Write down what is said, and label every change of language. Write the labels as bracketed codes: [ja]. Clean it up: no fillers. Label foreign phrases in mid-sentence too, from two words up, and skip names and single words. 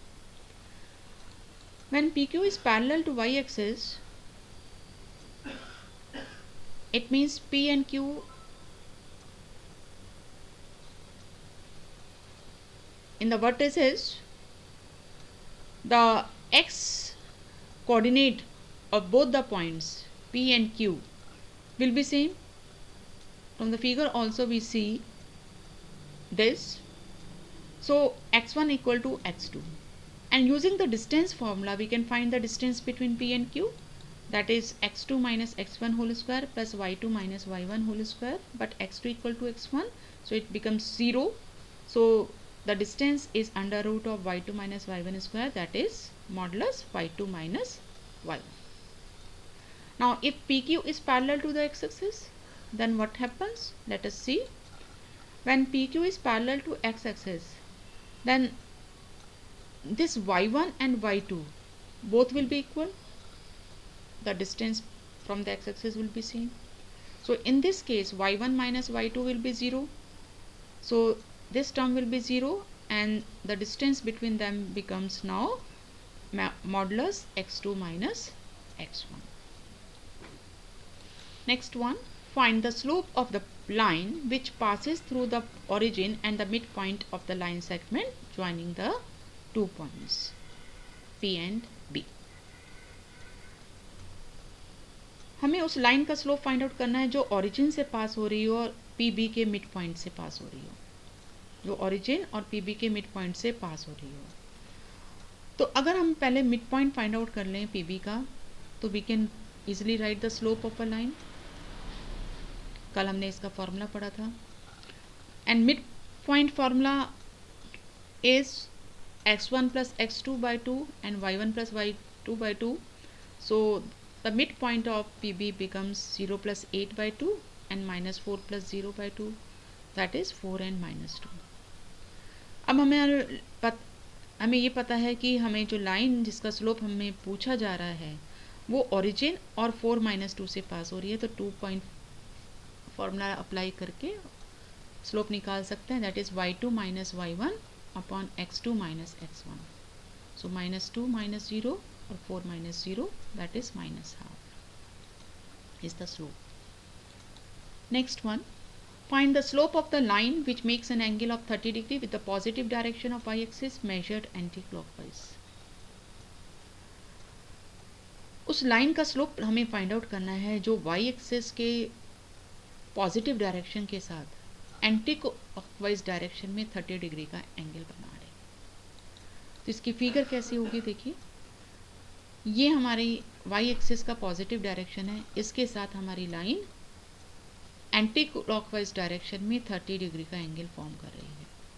[en] When PQ is parallel to y-axis, it means P and Q in the vertices, the x coordinate of both the points P and Q will be same. From the figure also we see this. So x1 equal to x2, and using the distance formula we can find the distance between P and Q, that is x2 minus x1 whole square plus y2 minus y1 whole square, but x2 equal to x1, so it becomes 0. So the distance is under root of y2 minus y1 square, that is modulus y2 minus y1. Now if PQ is parallel to the x-axis, then what happens? Let us see. When PQ is parallel to x-axis, then this y1 and y2 both will be equal. The distance from the x-axis will be seen. So in this case y1 minus y2 will be 0. So this term will be 0, and the distance between them becomes now modulus x2 minus x1. Next one, find the slope of the line which passes through the origin and the midpoint of the line segment joining the 2 points P and B. [hi] हमें उस लाइन का [en] slope find out [hi] करना है जो ओरिजिन से पास हो रही हो और PB के [en] mid point [hi] से पास हो रही हो, जो ओरिजिन और PB के [en] mid point [hi] से पास हो रही हो. तो अगर हम पहले [en] mid point find out [hi] कर लें PB का, तो [en] we can easily write the slope of a line. [hi] कल हमने इसका फॉर्मूला पढ़ा था, [en] and mid point formula is x1 plus x2 by 2 and y1 plus y2 by 2. So the midpoint of PB becomes 0 plus 8 by 2 and minus 4 plus 0 by 2, that is 4 and minus 2. [hi] अब हमें ये पता है कि हमें जो लाइन जिसका स्लोप हमें पूछा जा रहा है वो ओरिजिन और 4 माइनस 2 से पास हो रही है, तो 2 [en] point formula apply [hi] करके स्लोप निकाल सकते हैं, [en] that is y2 minus y1 upon x2 minus x1. So minus 2 minus 0 or 4 minus 0, that is minus half is the slope. Next one, find the slope of the line which makes an angle of 30 degree with the positive direction of y-axis measured anti-clockwise. [hi] उस लाइन का स्लोप हमें फाइंड आउट करना है जो y-axis के [en] positive direction [hi] के साथ [en] anti clockwise direction [hi] में 30 डिग्री का एंगल बना रहे हैं। तो इसकी फिगर कैसी होगी देखिए, ये हमारी [en] y axis [hi] का [en] positive direction [hi] है, इसके साथ हमारी लाइन [en] anti clockwise direction [hi] में 30 डिग्री का [en] angle form [hi] कर रही है।